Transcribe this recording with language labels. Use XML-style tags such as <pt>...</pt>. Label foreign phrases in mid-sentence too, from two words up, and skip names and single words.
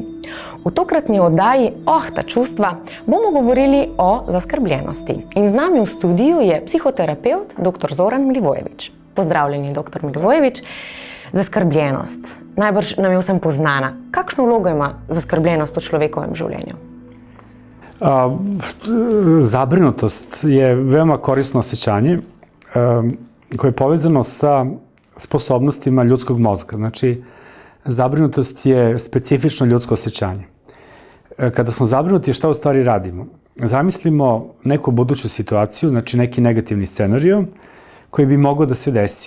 <sl>V tokratni oddaji ta čustva bomo govorili o zaskrbljenosti. In z nami v studiu je psihoterapevt dr. Zoran Milivojević. Pozdravljeni, dr. Milivojević. Zaskrbljenost. Najbrž nam je vsem poznana. Kakšno vlogo ima zaskrbljenost v človekovem življenju?</sl> <sr>Zabrinutost je veoma korisno osjećanje koje je povezano sa sposobnostima ljudskog mozga. Znači, zabrinutost je specifično ljudsko osjećanje. Kada smo zabrinuti, šta u stvari radimo? Zamislimo neku buduću situaciju, znači neki negativni scenario koji bi mogao da se desi.</sr>